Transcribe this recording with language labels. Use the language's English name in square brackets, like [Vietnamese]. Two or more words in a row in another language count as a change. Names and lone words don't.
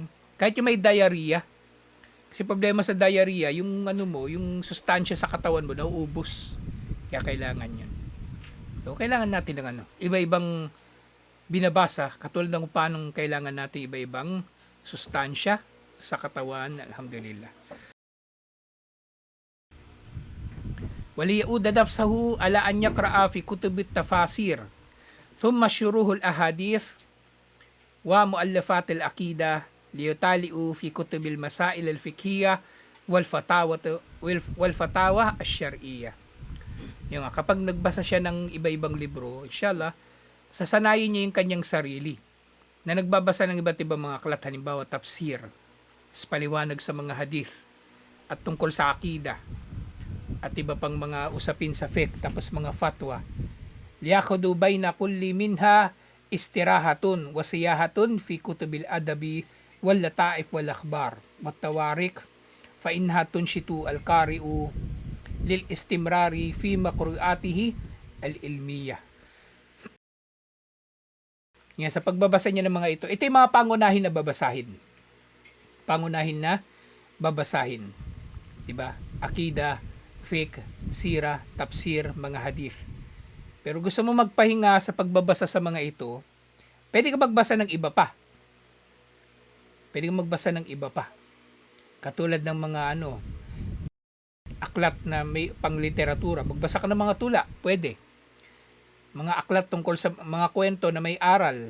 [Filipino] Kahit yung may diarrhea. Kasi problema sa diarrhea, yung yung sustansya sa katawan mo nauubos. Kaya kailangan yun. So, kailangan natin ng iba-ibang binabasa, katulad ng paano kailangan natin iba-ibang sustansya sa katawan. Alhamdulillah. [Arabic] وليؤد نفسه على أن يقرأ في كتب التفاسير ثم شروح الأحاديث ومؤلفات العقيدة ليطالعوا في كتب المسائل الفقهية والفتاوى الشرعية. [Filipino] Yung kapag nagbasa siya ng iba-ibang libro, inshallah, sasanayin niya yung kanyang sarili na nagbabasa ng iba't ibang mga aklat, halimbawa tafsir, paliwanag sa mga hadith at tungkol sa akida at iba pang mga usapin sa fiqh, tapos mga fatwa. [Arabic] ليكن بين كل منها استراحة وسياحة في كتب الأدب واللطائف والأخبار والتواريخ فإنها تنشط القارئ للاستمرار في مقروءاته العلمية. [Filipino] Yan, sa pagbabasa niya ng mga ito yung mga pangunahin na babasahin. Diba? Akida, fiqh, sira, tafsir, mga hadith. Pero gusto mo magpahinga sa pagbabasa sa mga ito, pwede ka magbasa ng iba pa. Katulad ng mga aklat na may pangliteratura. Magbasa ka ng mga tula, pwede. Mga aklat tungkol sa mga kwento na may aral.